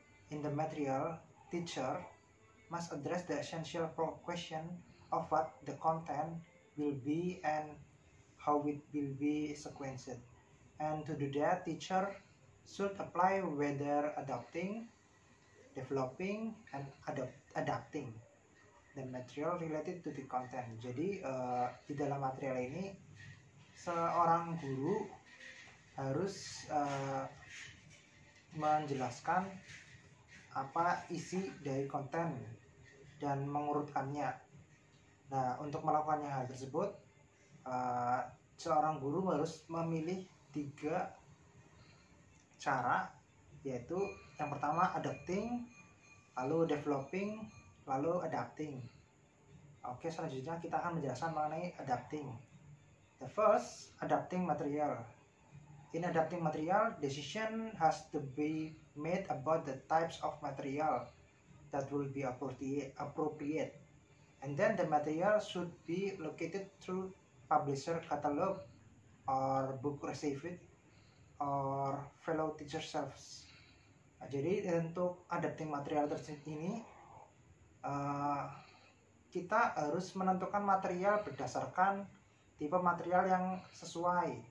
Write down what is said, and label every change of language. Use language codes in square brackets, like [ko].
[en] In the material, teacher must address the essential question of what the content will be and how it will be sequenced. And to do that, teacher should apply whether adopting, developing, and adapting the material related to the content. [id] Jadi di dalam material ini seorang guru harus menjelaskan apa isi dari konten dan mengurutkannya. Nah, untuk melakukannya hal tersebut, seorang guru harus memilih 3 cara, yaitu yang pertama adapting, lalu developing, lalu adapting. Oke, selanjutnya kita akan menjelaskan mengenai adapting. [en] The first, adapting material. In adapting material, decision has to be made about the types of material that will be appropriate. And then the material should be located through publisher catalog or book received or fellow teacher selves. [id] Nah, jadi untuk adapting material tersebut ini kita harus menentukan material berdasarkan tipe material yang sesuai.